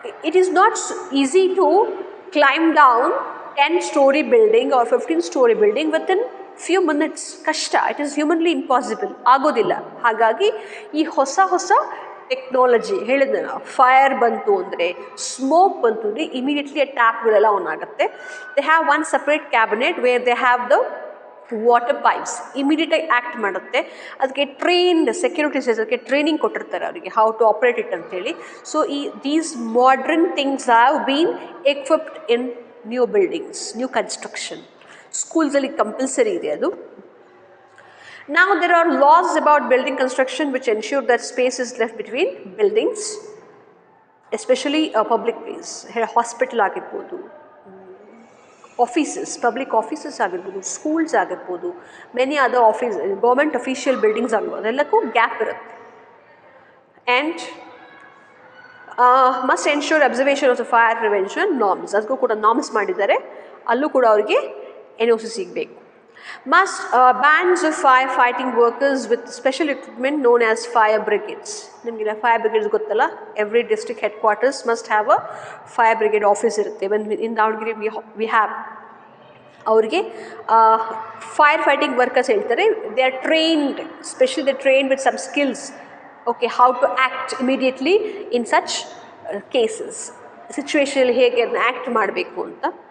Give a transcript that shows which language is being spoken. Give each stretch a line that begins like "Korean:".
English: It is not easy to climb down 10-story building or 15-story building within few minutes. ಕಷ್ಟ. It is humanly impossible, ಆಗೋದಿಲ್ಲ.
Kannada: ಹಾಗಾಗಿ ಈ ಹೊಸ technology ಹೇಳಿದ್ನ, fire ಬಂತು ಅಂದರೆ, ಸ್ಮೋಕ್ ಬಂತು ಅಂದರೆ ಇಮಿಡಿಯೇಟ್ಲಿ ಟ್ಯಾಪ್ಗಳೆಲ್ಲ ಆನ್ ಆಗುತ್ತೆ.
English: They have one separate cabinet where they have the water pipes.
Kannada: ಇಮಿಡಿಯೇಟಾಗಿ ಆ್ಯಕ್ಟ್ ಮಾಡುತ್ತೆ. ಅದಕ್ಕೆ ಟ್ರೈನ್ಡ್ ಸೆಕ್ಯೂರಿಟೀಸ್, ಅದಕ್ಕೆ ಟ್ರೈನಿಂಗ್ ಕೊಟ್ಟಿರ್ತಾರೆ ಅವರಿಗೆ,
English: how to operate it
Kannada: ಅಂತೇಳಿ.
English: So these modern things have been equipped in new buildings, new construction.
Kannada: ಸ್ಕೂಲ್ಸಲ್ಲಿ compulsory ಇದೆ ಅದು.
English: Now there are laws about building construction which ensure that space is left between buildings, especially public place.
Kannada: Hospital ಆಗಿರ್ಬೋದು, offices, public offices ಆಗಿರ್ಬೋದು, schools ಆಗಿರ್ಬೋದು,
English: many other government official buildings
Kannada: ಆಗಿರ್ಬೋದು, ಅದೆಲ್ಲಕ್ಕೂ gap ಇರುತ್ತೆ.
English: And must ensure observation of the fire prevention norms.
Kannada: ಅದಕ್ಕೂ ಕೂಡ norms ಮಾಡಿದ್ದಾರೆ, ಅಲ್ಲೂ ಕೂಡ ಅವರಿಗೆ NOC ಸಿಗಬೇಕು.
English: Must bands of fire fighting workers with special equipment known as fire brigades.
Kannada: ನಿಮಗೆಲ್ಲ ಫೈರ್ ಬ್ರಿಗೇಡ್ಸ್ ಗೊತ್ತಲ್ಲ.
English: Every district headquarters must have a fire brigade office ಇರುತ್ತೆ. In Davangere we have.
Kannada: ಅವರಿಗೆ ಫೈರ್ ಫೈಟಿಂಗ್ ವರ್ಕರ್ಸ್ ಹೇಳ್ತಾರೆ.
English: They are trained, specially they trained with some skills. Okay, how to act immediately in such cases,
Kannada: ಸಿಚುವೇಷನಲ್ಲಿ ಹೇಗೆ ಅದನ್ನ act ಮಾಡಬೇಕು ಅಂತ.